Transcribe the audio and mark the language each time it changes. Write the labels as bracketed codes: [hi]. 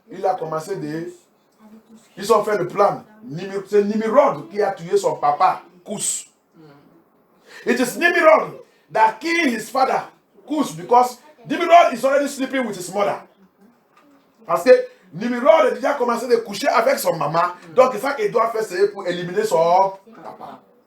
[fr] Il a commencé ils ont fait le plan. C'est Nimrod qui a tué son papa, Kouz. [en] It is Nimrod that killed his father, Kouz, because Nimrod is already sleeping with his mother. [fr] Parce que Nimrod a déjà commencé de coucher avec son maman. Donc, c'est ça qu'il doit faire, c'est pour éliminer son papa.